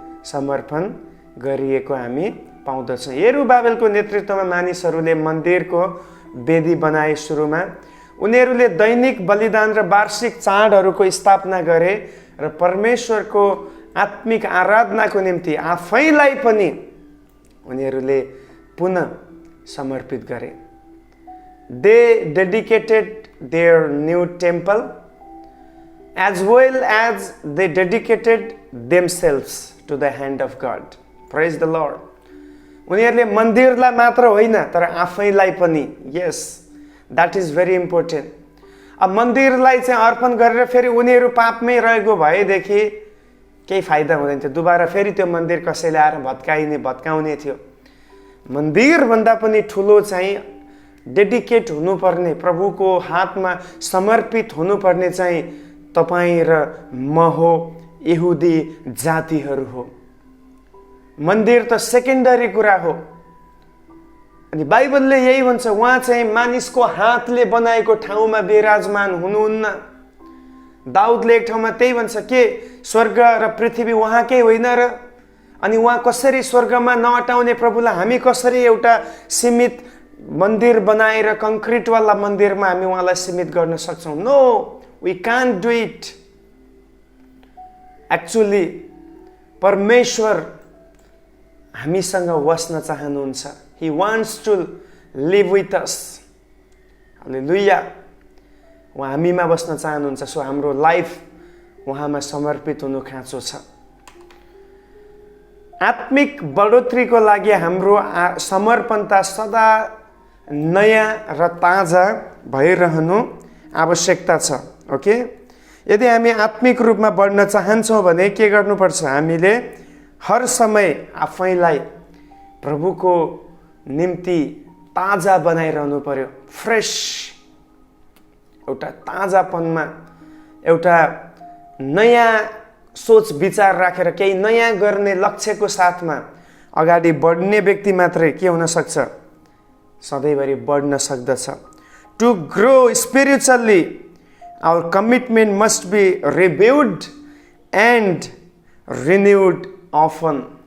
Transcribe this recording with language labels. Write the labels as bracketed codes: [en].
[ne] समर्पण गरिएको हामी पाउँदछौँ। यरुबाबेलको नेतृत्वमा मानिसहरूले मन्दिरको वेदी बनाए। सुरुमा उनीहरूले दैनिक बलिदान र वार्षिक चाडहरूको स्थापना गरे र परमेश्वरको आत्मिक आराधनाको निम्ति आफैलाई पनि उनीहरूले पुनः समर्पित गरे। [en] They dedicated their new temple as well as they dedicated themselves to the hand of God. Praise the Lord. [ne] उनीहरूले मन्दिरलाई मात्र होइन तर आफैलाई पनि। [en] Yes, that is very important. [ne] अब मन्दिरलाई चाहिँ अर्पण गरेर फेरि उनीहरू पापमै रहेको भएदेखि केही फाइदा हुँदैन थियो। दुबारा फेरि त्यो मन्दिर कसैले आएर भत्काउने थियो। मन्दिरभन्दा पनि ठुलो चाहिँ डेडिकेट हुनुपर्ने, प्रभुको हातमा समर्पित हुनुपर्ने चाहिँ तपाईँ र म हो, यहुदी जातिहरू हो। मन्दिर त सेकेन्डरी कुरा हो। अनि बाइबलले यही भन्छ, उहाँ चाहिँ मानिसको हातले बनाएको ठाउँमा विराजमान हुनुहुन्न। दाउदले एक ठाउँमा त्यही भन्छ, के स्वर्ग र पृथ्वी उहाँकै होइन र? अनि उहाँ कसरी स्वर्गमा नअटाउने प्रभुलाई हामी कसरी एउटा सीमित मन्दिर बनाएर कङ्क्रिटवाला मन्दिरमा हामी उहाँलाई सीमित गर्न सक्छौँ? [en] No, we can't do it. [ne] Actually, परमेश्वर हामीसँग बस्न चाहनुहुन्छ। [en] He wants to live with us. Hallelujah. [ne] उहाँ हामीमा बस्न चाहनुहुन्छ। सो हाम्रो लाइफ उहाँमा समर्पित हुनु खाँचो छ। आत्मिक बढोत्तरीको लागि हाम्रो समर्पणता सदा नयाँ र ताजा भइरहनु आवश्यकता छ। ओके, यदि हामी आत्मिक रूपमा बढ्न चाहन्छौँ भने के गर्नुपर्छ? हामीले हर समय आफैलाई प्रभुको निम्ति ताजा बनाइरहनु पर्यो। फ्रेस, एउटा ताजापनमा, एउटा नयाँ सोच विचार राखेर केही नयाँ गर्ने लक्ष्यको साथमा अगाडि बढ्ने व्यक्ति मात्रै के हुन सक्छ? सधैँभरि बढ्न सक्दछ। [en] To grow spiritually our commitment must be reviewed and renewed often.